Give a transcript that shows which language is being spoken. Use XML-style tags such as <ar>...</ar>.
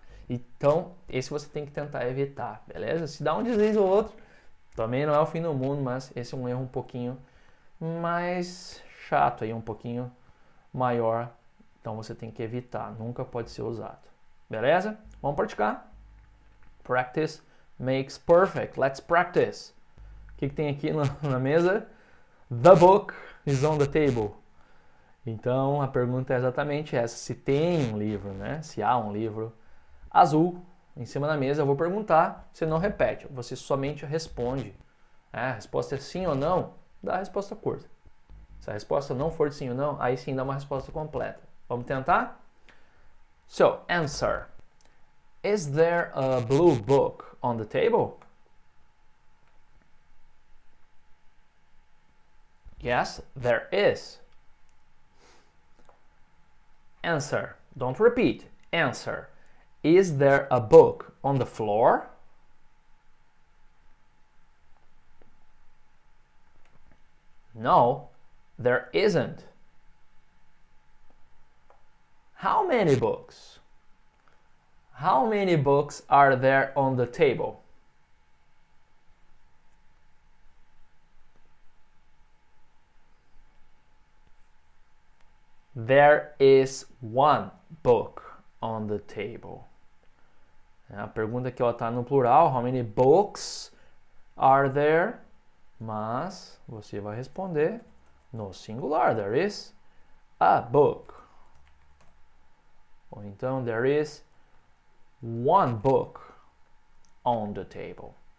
<pt>Então, esse você tem que tentar evitar, beleza? Se dá um deslize ou outro, também não é o fim do mundo, mas esse é um erro um pouquinho mais chato aí, um pouquinho maior. Então você tem que evitar, nunca pode ser usado. Beleza? Vamos praticar.</pt> <en>Practice makes perfect. Let's practice.</en> <pt>O que tem aqui na mesa?</pt> <en>The book is on the table.</en> <pt>Então a pergunta é exatamente essa: se tem um livro, né? Se há um livro azul em cima da mesa, eu vou perguntar, você não repete, você somente responde. A resposta é sim ou não, dá a resposta curta. Se a resposta não for de sim ou não, aí sim dá uma resposta completa. Vamos tentar?</pt> <en>So, answer. Is there a blue book on the table? Yes, there is. Answer. Don't repeat. Answer. Is there a book on the floor? No, there isn't. How many books? How many books are there on the table? There is one book on the table.</en> <pt>A pergunta aqui está no plural.</pt> <en>How many books are there?</en> <pt>Mas você vai responder no singular.</pt> <en>There is a book.</en> <pt>Ou então,</pt> <en>there is one book on the table.</en>